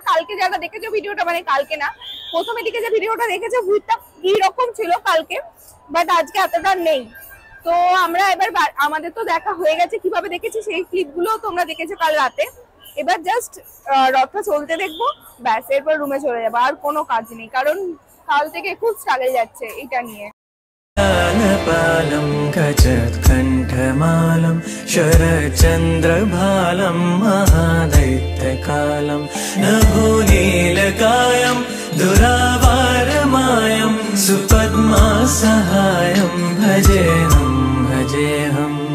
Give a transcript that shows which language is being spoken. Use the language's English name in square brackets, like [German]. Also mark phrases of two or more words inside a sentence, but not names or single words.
[Bangla] কালকে যারা দেখেছো ভিডিওটা, মানে কালকে না, প্রথমে দিকে যে ভিডিওটা দেখেছো ভিড়টা এইরকম ছিল কালকে, বাট আজকে এতটা নেই। তো আমরা এবার আমাদের তো দেখা হয়ে গেছে, কিভাবে দেখেছি সেই ক্লিপগুলো তোমরা দেখেছো কাল রাতে। এবার জাস্ট রথটা চলতে দেখবো, ব্যাস, এরপর রুমে চলে যাবো। আর কোনো কাজ নেই, কারণ কাল থেকে খুব স্ট্রাগল যাচ্ছে এটা নিয়ে। [Sanskrit] पालं गजत्कण्ठमालं शरच्चन्द्रभालं महादैत्यकालं नभोनीलकायं दुरावारमायं सुपद्मासहायं भजेऽहं भजेऽहम्